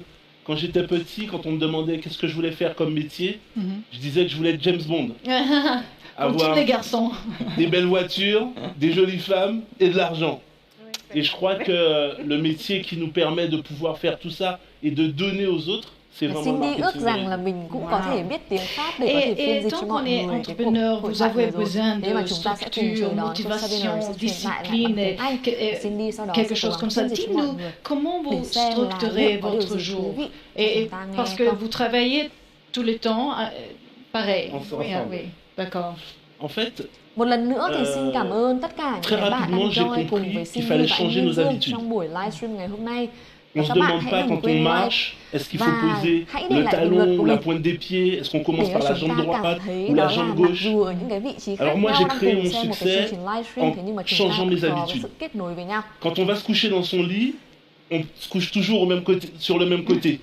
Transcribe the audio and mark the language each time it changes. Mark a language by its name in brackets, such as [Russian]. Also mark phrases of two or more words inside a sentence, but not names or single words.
[French] Quand j'étais petit, quand on me demandait qu'est-ce que je voulais faire comme métier, je disais que je voulais être James Bond. Comme tous les garçons. Des belles voitures, des jolies femmes et de l'argent. Et je crois que le métier qui nous permet de pouvoir faire tout ça et de donner aux autres, c'est vraiment [Vietnamese] Cindy ước rằng là mình cũng có thể biết tiếng Pháp để có thể phiên dịch cho mọi người cái cuộc hội thoại vừa rồi. Thế mà chúng ta sẽ cùng chờ đón cho Sabine sẽ truyền lại lại bằng tiếng Anh. Cindy sau đó sẽ cố gắng phiên dịch cho mọi người để xem là liệu có điều gì thú vị để chúng ta nghe [French] parce que [Vietnamese] không. [French] vous travaillez tout le temps pareil. Ensemble. Oui, d'accord. En fait, [Vietnamese] Một lần nữa thì xin cảm ơn tất cả những bạn đang join cùng với Cindy và anh Minh Dương trong buổi livestream ngày hôm nay. [French] On se demande pas quand on marche, est-ce qu'il faut poser le talon ou la pointe des pieds, est-ce qu'on commence par la jambe droite ou la jambe gauche. Alors moi j'ai créé mon succès en changeant mes habitudes. Quand on va se coucher dans son lit, on se couche toujours au même côté, sur le même côté.